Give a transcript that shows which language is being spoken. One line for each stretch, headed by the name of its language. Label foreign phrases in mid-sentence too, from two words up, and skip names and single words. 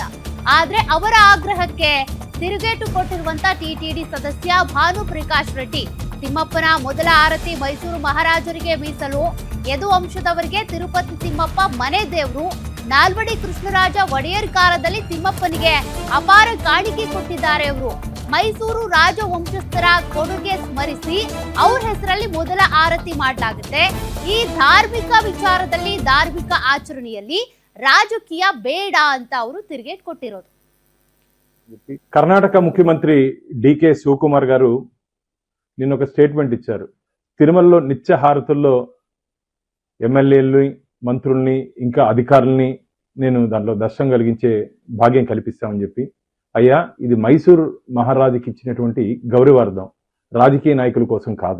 Kannada: ಆದ್ರೆ ಅವರ ಆಗ್ರಹಕ್ಕೆ ತಿರುಗೇಟು ಕೊಟ್ಟಿರುವಂತ ಟಿಟಿಡಿ ಸದಸ್ಯ ಭಾನು ಪ್ರಕಾಶ್ ರೆಡ್ಡಿ, ತಿಮ್ಮಪ್ಪನ ಮೊದಲ ಆರತಿ ಮೈಸೂರು ಮಹಾರಾಜರಿಗೆ ಮೀಸಲು, ಯದುವಂಶದವರಿಗೆ ತಿರುಪತಿ ತಿಮ್ಮಪ್ಪ ಮನೆ ದೇವರು, ನಾಲ್ವಡಿ ಕೃಷ್ಣರಾಜ ಒಡೆಯರ್ ಕಾಲದಲ್ಲಿ ತಿಮ್ಮಪ್ಪನಿಗೆ ಅಪಾರ ಕಾಣಿಕೆ ಕೊಟ್ಟಿದ್ದಾರೆ ಅವರು. ಮೈಸೂರು ರಾಜ ವಂಶಸ್ಥರ ಕೊಡುಗೆ ಸ್ಮರಿಸಿ ಅವ್ರ ಹೆಸರಲ್ಲಿ ಮೊದಲ ಆರತಿ ಮಾಡಲಾಗುತ್ತೆ. ಈ ಧಾರ್ಮಿಕ ವಿಚಾರದಲ್ಲಿ, ಧಾರ್ಮಿಕ ಆಚರಣೆಯಲ್ಲಿ ರಾಜಕೀಯ ಬೇಡ ಅಂತ ಅವರು ತಿರುಗೇಟ್ ಕೊಟ್ಟಿರೋದು.
Telugu: కర్ణాటక ముఖ్యమంత్రి డికే శివకుమార్ గారు నిన్న ఒక స్టేట్మెంట్ ఇచ్చారు. తిరుమలలో నిత్య హారతుల్లో ఎమ్మెల్యేలని, మంత్రుల్ని, ఇంకా అధికారుల్ని నేను దాంట్లో దర్శనం కలిగించే భాగ్యం కల్పిస్తామని చెప్పి, అయ్యా ఇది మైసూర్ మహారాజుకి ఇచ్చినటువంటి గౌరవార్థం, రాజకీయ నాయకుల కోసం కాదు.